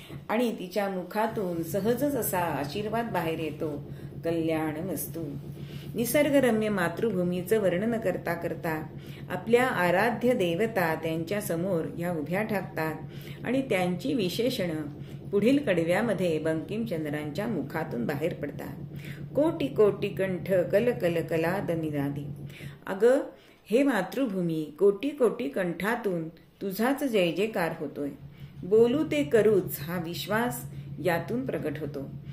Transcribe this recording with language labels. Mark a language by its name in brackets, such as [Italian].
[Marathi] आणि तिच्या मुखातून सहजच असा आशीर्वाद बाहेर येतो, कल्याणमस्तु. निसर्गरम्य मातृभूमीचं वर्णन करता करता आपल्या आराध्य देवता त्यांच्या समोर ह्या उभ्या ठाकतात आणि त्यांची विशेषणं पुढील कडव्यामध्ये बंकिमचंद्रांच्या मुखातून बाहेर पडतात. [Sanskrit] कोटी कोटी कंठ कल कल कलाद निनादी. [Marathi] अगं, हे मातृभूमी, कोटी कोटी कंठातून तुझाच जय जयकार होतोय. बोलू ते करूच हा विश्वास यातून प्रकट होतो.